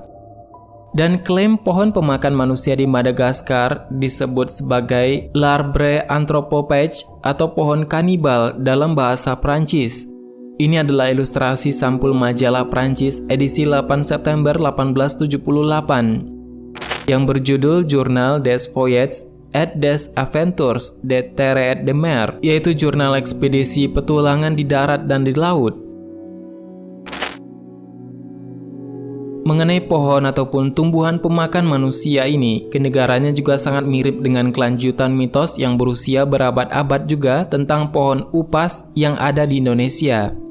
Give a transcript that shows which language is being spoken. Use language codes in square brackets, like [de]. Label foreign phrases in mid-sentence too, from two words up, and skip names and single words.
[id] Dan klaim pohon pemakan manusia di Madagaskar disebut sebagai [fr] L'arbre anthropophage [id] atau pohon kanibal dalam bahasa Prancis. Ini adalah ilustrasi sampul majalah Prancis edisi 8 September 1878 yang berjudul Journal des Voyages et des Aventures de Terre et de Mer, yaitu jurnal ekspedisi petualangan di darat dan di laut. Mengenai pohon ataupun tumbuhan pemakan manusia ini, kedengarannya juga sangat mirip dengan kelanjutan mitos yang berusia berabad-abad juga tentang pohon upas yang ada di Indonesia.